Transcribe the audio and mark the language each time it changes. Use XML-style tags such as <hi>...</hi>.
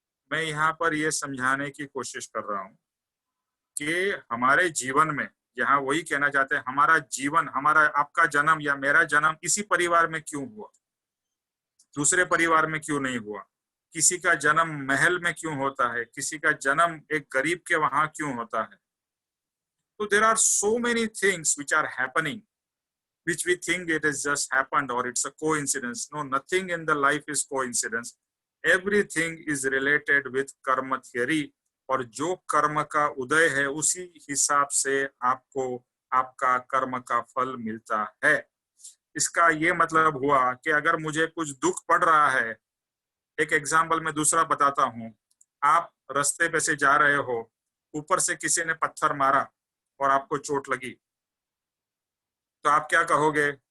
<hi>मैं यहाँ पर ये समझाने की कोशिश कर रहा हूँ कि हमारे जीवन में, यहाँ वही कहना चाहते हैं, हमारा जीवन, हमारा आपका जन्म या मेरा जन्म इसी परिवार में क्यों हुआ, दूसरे परिवार में क्यों नहीं हुआ? किसी का जन्म महल में क्यों होता है, किसी का जन्म एक गरीब के वहां क्यों होता है?</hi> <en>तो there are so many things which are happening, which we think it has just happened or it's a coincidence. No, nothing in the life is coincidence. Everything is related with karma theory.</en> <hi>और जो कर्म का उदय है उसी हिसाब से आपको आपका कर्म का फल मिलता है। इसका ये मतलब हुआ कि अगर मुझे कुछ दुख पड़ रहा है, एक एग्जाम्पल मैं दूसरा बताता हूँ। आप रास्ते पे से जा रहे हो, ऊपर से किसी ने पत्थर मारा और आपको चोट लगी, तो आप क्या कहोगे?</hi>